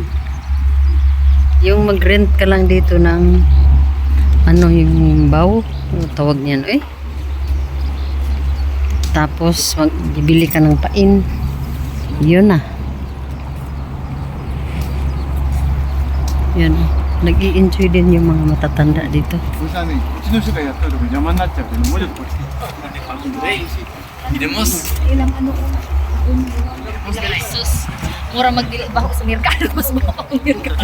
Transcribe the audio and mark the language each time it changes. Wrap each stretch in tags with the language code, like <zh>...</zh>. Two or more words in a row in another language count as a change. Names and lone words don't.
<tl>Yung mag-rent ka lang dito ng ano yung baw, ano tawag niyan eh. Tapos magbibili ka ng pain. Yun na. Yun. Nag-i-enjoy din yung mga matatanda dito.</tl> <ja>うちの人がやったら邪魔になっちゃうけど、もうちょっとこっち。入れます。</ja> <ceb>Sus. Mura magdili baho sa merkado, mas baho ang merkado.</ceb>